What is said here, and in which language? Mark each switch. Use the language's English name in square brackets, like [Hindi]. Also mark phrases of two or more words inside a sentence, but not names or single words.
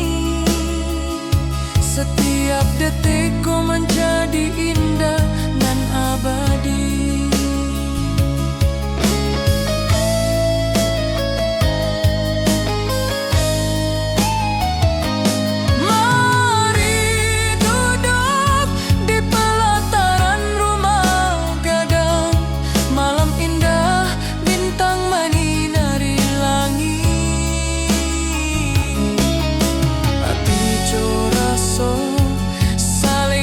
[Indonesian] Setiap detik ku menjadi indah dan abadi. Mari duduk di pelataran rumah gadang. Malam indah, bintang menyinari langit. [Minangkabau] Hati coraso